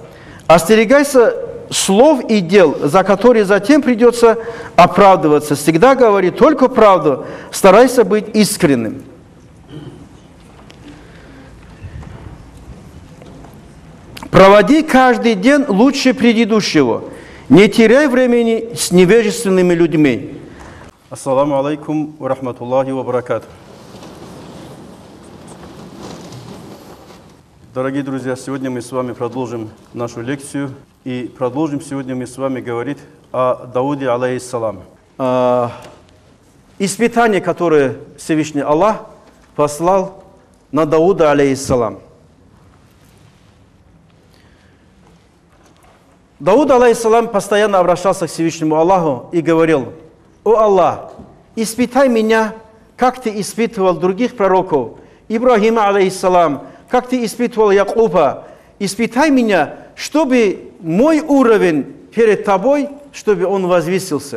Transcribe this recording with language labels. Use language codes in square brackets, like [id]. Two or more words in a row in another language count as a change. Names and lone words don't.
[ru] Остерегайся слов и дел, за которые затем придется оправдываться. Всегда говори только правду, старайся быть искренним. Проводи каждый день лучше предыдущего. Не теряй времени с невежественными людьми. [ar] السلام عليكم ورحمة الله وبركاته. [ru] Дорогие друзья, сегодня мы с вами продолжим нашу лекцию. И продолжим сегодня мы с вами говорить о Дауде, алейхиссалам. Испытание, которое Всевышний Аллах послал на Дауда, алейхиссалам. Дауд, алейхиссалам, постоянно обращался к Всевышнему Аллаху и говорил: «О Аллах, испытай меня, как ты испытывал других пророков, Ибрахима, алейхиссалам, как ты испытывал Якуба. Испытай меня, чтобы мой уровень перед тобой, чтобы он возвысился».